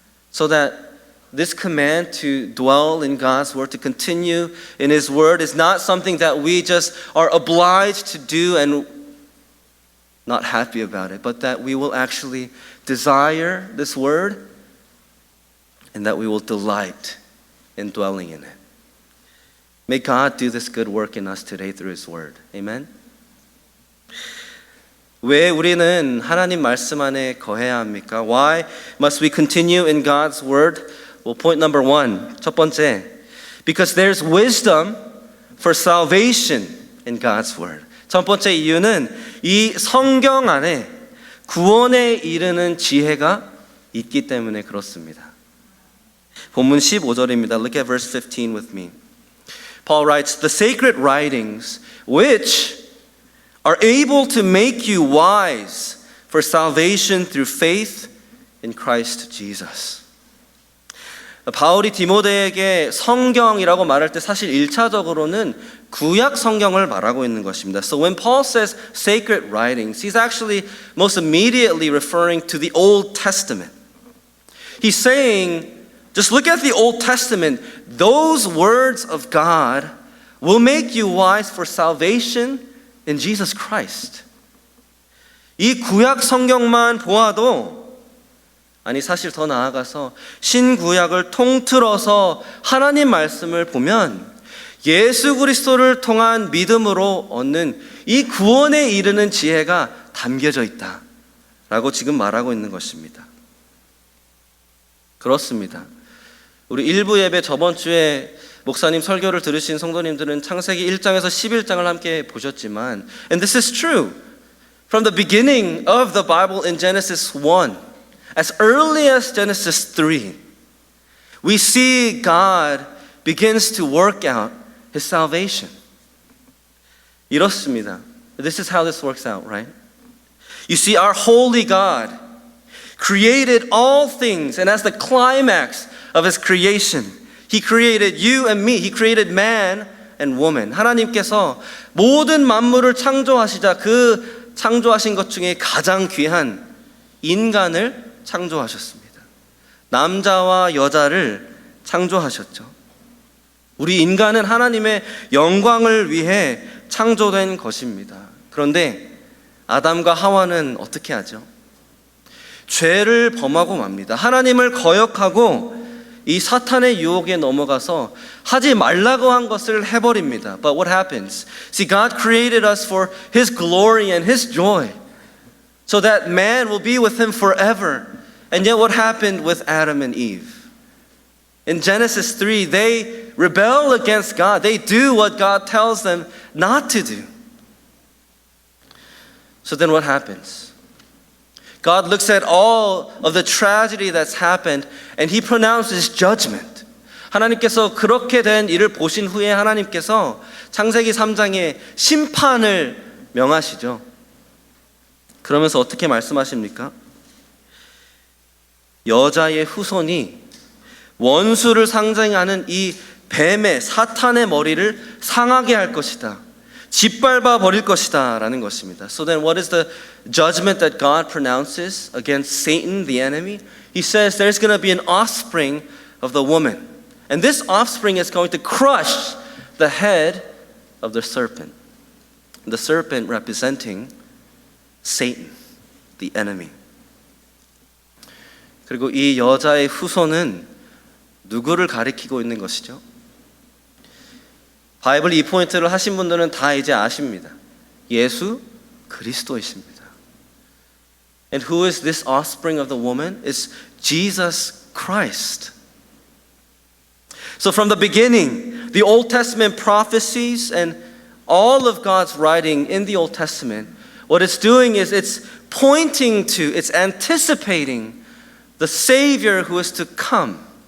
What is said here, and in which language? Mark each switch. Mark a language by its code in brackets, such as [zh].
[en] So that this command to dwell in God's word, to continue in His word, is not something that we just are obliged to do and not happy about it, but that we will actually desire this word and that we will delight in dwelling in it. May God do this good work in us today through His word. Amen? [ko] 왜 우리는 하나님 말씀 안에 거해야 합니까? [en] Why must we continue in God's word? Well, point number one, [ko] 첫 번째, [en] because there's wisdom for salvation in God's word. [ko] 첫 번째 이유는 이 성경 안에 구원에 이르는 지혜가 있기 때문에 그렇습니다. 본문 15절입니다. [en] Look at verse 15 with me. Paul writes, the sacred writings which are able to make you wise for salvation through faith in Christ Jesus. [ko] 바울이 디모데에게 성경이라고 말할 때 사실 1차적으로는 구약 성경을 말하고 있는 것입니다. [en] So when Paul says sacred writings, he's actually most immediately referring to the Old Testament. He's saying, just look at the Old Testament. Those words of God will make you wise for salvation in Jesus Christ. [ko] 이 구약 성경만 보아도 아니 사실 더 나아가서 신구약을 통틀어서 하나님 말씀을 보면 예수 그리스도를 통한 믿음으로 얻는 이 구원에 이르는 지혜가 담겨져 있다라고 지금 말하고 있는 것입니다. 그렇습니다. 우리 일부 예배 저번 주에 목사님 설교를 들으신 성도님들은 창세기 1장에서 11장을 함께 보셨지만 [en] and this is true. From the beginning of the Bible in Genesis 1, as early as Genesis 3, we see God begins to work out His salvation. [ko] 이렇습니다. [en] This is how this works out, right? You see, our holy God created all things, and as the climax of His creation, He created you and me. He created man and woman. [ko] 하나님께서 모든 만물을 창조하시자 그 창조하신 것 중에 가장 귀한 인간을 창조하셨습니다. 남자와 여자를 창조하셨죠. 우리 인간은 하나님의 영광을 위해 창조된 것입니다. 그런데 아담과 하와는 어떻게 하죠? 죄를 범하고 맙니다. 하나님을 거역하고 이 사탄의 유혹에 넘어가서 하지 말라고 한 것을 해버립니다. [en] But what happens? See, God created us for His glory and His joy, so that man will be with Him forever. And yet what happened with Adam and Eve? In Genesis 3, they rebel against God. They do what God tells them not to do. So then what happens? God looks at all of the tragedy that's happened and He pronounces judgment. [ko] 하나님께서 그렇게 된 일을 보신 후에 하나님께서 창세기 3장에 심판을 명하시죠. 그러면서 어떻게 말씀하십니까? 여자의 후손이 원수를 상징하는 이 뱀의 사탄의 머리를 상하게 할 것이다. 짓밟아 버릴 것이다 라는 것입니다. [en] So then what is the judgment that God pronounces against Satan, the enemy? He says there's going to be an offspring of the woman. And this offspring is going to crush the head of the serpent. The serpent representing Satan, the enemy. [ko] 그리고 이 여자의 후손은 누구를 가리키고 있는 것이죠? 바이블 이 포인트를 하신 분들은 다 이제 아십니다. 예수 그리스도이십니다. [en] And who is this offspring of the woman? It's Jesus Christ. So from the beginning, the Old Testament prophecies and all of God's writing in the Old Testament, what it's doing is it's pointing to, it's anticipating the Savior who is to come.